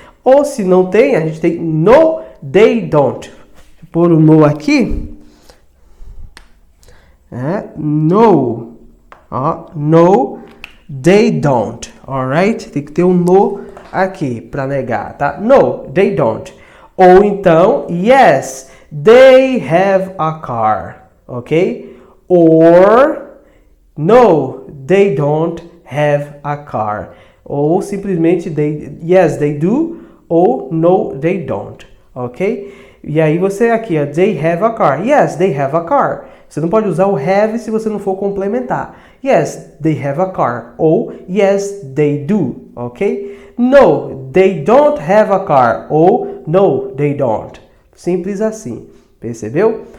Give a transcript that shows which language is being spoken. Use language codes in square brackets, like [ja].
[pt] Ou se não tem, a gente tem [en] no, they don't. [pt] Vou pôr o no aqui. [en] No. No, they don't. Alright? [pt] Tem que ter um no aqui para negar, tá? [en] No, they don't. [pt] Ou então, [en] yes, they have a car. Ok? Or no, they don't have a car. [pt] Ou simplesmente [en] yes, they do. Ou no, they don't. Ok? [pt] E aí você aqui, ó, [en] they have a car. Yes, they have a car. [pt] Você não pode usar o have se você não for complementar. [en] Yes, they have a car. Ou yes, they do. Ok? No, they don't have a car. Ou no, they don't. [pt] Simples assim. Percebeu?